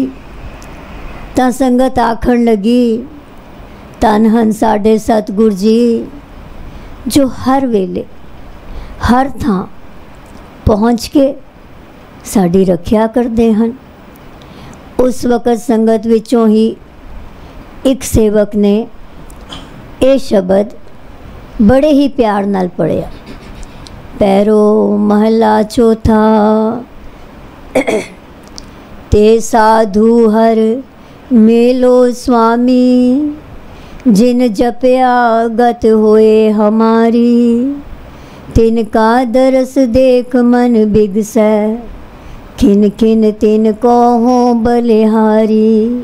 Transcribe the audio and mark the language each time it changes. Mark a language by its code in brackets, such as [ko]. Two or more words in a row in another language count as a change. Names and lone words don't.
[pa] ਤਾਂ ਸੰਗਤ ਆਖਣ ਲੱਗੀ, ਧੰਨ ਹਨ ਸਾਡੇ ਸਤਗੁਰ ਜੀ ਜੋ ਹਰ ਵੇਲੇ ਹਰ ਥਾਂ ਪਹੁੰਚ ਕੇ ਸਾਡੀ ਰੱਖਿਆ ਕਰਤੇ ਹੈਂ। ਉਸ ਵਕ਼ਤ ਸੰਗਤ ਵਿਚੋਂ ਹੀ ਏਕ ਸੇਵਕ ਨੇ ਯੇ ਸ਼ਬਦ ਬੜੇ ਹੀ ਪਿਆਰ ਨਾਲ ਪੜ੍ਹਿਆ। ਪੈਰੋ ਮਹਲਾ ਚੌਥਾ, ਤੇ ਸਾਧੂ ਹਰ ਮੇਲੋ ਸੁਆਮੀ, ਜਿਨ ਜਪਿਆ ਗਤ ਹੋਏ ਹਮਾਰੀ, ਤਿਨਕਾ ਦਰਸ ਦੇਖ ਮਨ ਬਿਗਸੈ, ਖਿਨ ਖਿਨ ਤਿਨ ਕੋ ਹੋ ਬਲਿਹਾਰੀ।